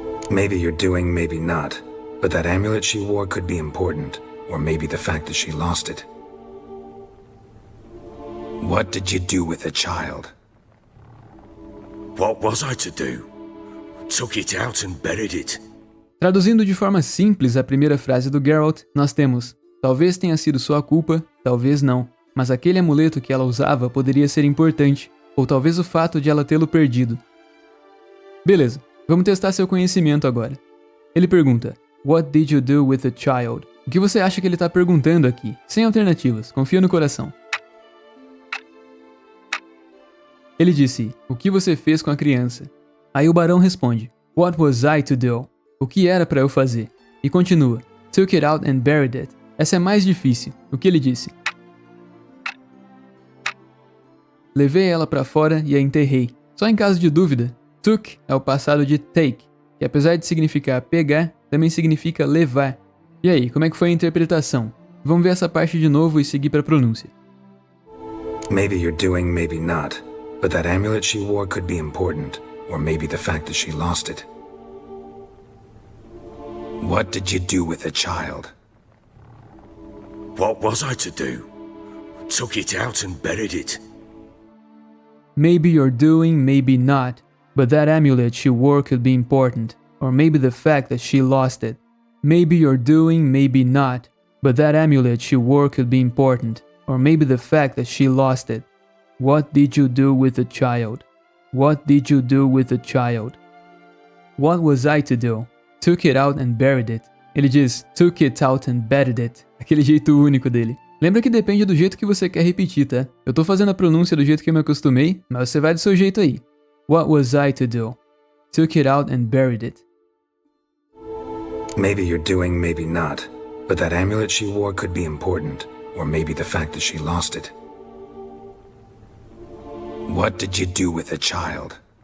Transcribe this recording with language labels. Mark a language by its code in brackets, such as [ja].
[en] Maybe you're doing, maybe not. But that amulet she wore could be important, or maybe the fact that she lost it. What did you do with the child? What was I to do? Took it out and buried it. [pt] Traduzindo de forma simples a primeira frase do Geralt, nós temos: talvez tenha sido sua culpa, talvez não, mas aquele amuleto que ela usava poderia ser importante, ou talvez o fato de ela tê-lo perdido. Beleza, vamos testar seu conhecimento agora. Ele pergunta: [en] What did you do with the child? [pt] O que você acha que ele está perguntando aqui? Sem alternativas, confia no coração. Ele disse: o que você fez com a criança? Aí o barão responde: [en] What was I to do? [pt] O que era para eu fazer? E continua: [en] Took it out and buried it. [pt] Essa é mais difícil. O que ele disse? Levei ela para fora e a enterrei. Só em caso de dúvida, took é o passado de take, que apesar de significar pegar, também significa levar. E aí, como é que foi a interpretação? Vamos ver essa parte de novo e seguir para a pronúncia. [en] Maybe you're doing, maybe not. But that amulet she wore could be important, or maybe the fact that she lost it. What did you do with the child? What was I to do? Took it out and buried it. Maybe you're doing, maybe not. But that amulet she wore could be important, or maybe the fact that she lost it. Maybe you're doing, maybe not. But that amulet she wore could be important, or maybe the fact that she lost it. What did you do with the child? What did you do with the child? What was I to do? Took it out and buried it. [pt] Ele diz [en] took it out and buried it, [pt] aquele jeito único dele. Lembra que depende do jeito que você quer repetir, tá? Eu tô fazendo a pronúncia do jeito que eu me acostumei, mas você vai do seu jeito aí. [en] What was I to do? Took it out and buried it. Maybe you're doing, maybe not. But that amulet she wore could be important, or maybe the fact that she lost it. What did you do with the child?